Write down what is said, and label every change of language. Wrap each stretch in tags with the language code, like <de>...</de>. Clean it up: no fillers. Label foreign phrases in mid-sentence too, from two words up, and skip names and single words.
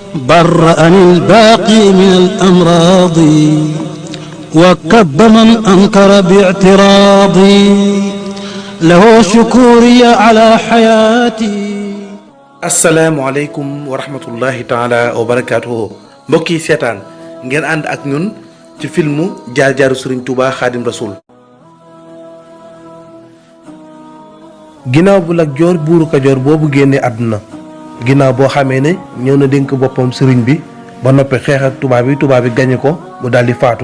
<ar>برأني الباقي من الأمراض وكب من أنكر باعتراضي له شكوري على حياتي. السلام عليكم ورحمة الله تعالى وبركاته.</ar> <wo>mbokk yi seetaan ngeen ànd ak ñun ci filmu jaar-jaaru Serigne Touba Xaadim Rasul. ginnaaw bu Lat Joor buuru Kajoor boobu génnee àdduna, ginnaaw boo xamee ne ñëw na dénk boppam sëriñ bi ba noppi xeex ak tubaab bi gañe ko mu daal di faatu.</wo>